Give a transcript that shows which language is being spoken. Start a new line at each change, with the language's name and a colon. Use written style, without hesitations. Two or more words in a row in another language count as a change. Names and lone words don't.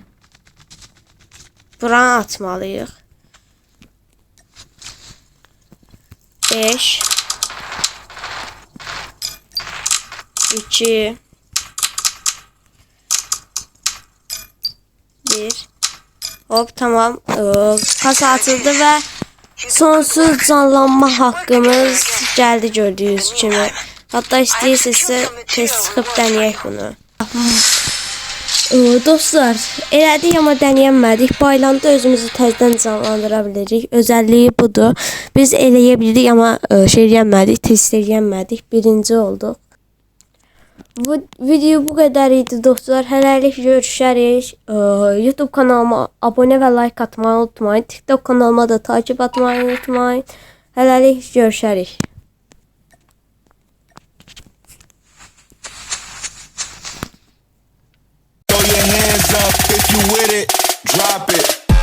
Azerbaijani: Buranı atmalıyıq. 5 2 1 Hop tamam.
Turkish: Kasa atıldı ve sonsuz canlanma hakkımız geldi
Azerbaijani: gördüğünüz kimi. Hatta istəyirsinizsə tez sıxıb deneyək bunu. Dostlar, elədik amma deneyəmədik. Baylanda özümüzü təzədən canlandıra bilirik. Özəlliyi budur. Biz eləyə bilirik amma şey eləmədik, test eləmədik. Birinci olduq. Bu video bu qədər idi dostlar. Hələlik görüşərik. YouTube kanalıma abunə və like atmayı unutmayın. TikTok kanalıma da takip atmayı unutmayın. Hələlik görüşərik.
English: Throw your hands up if you with it, drop it.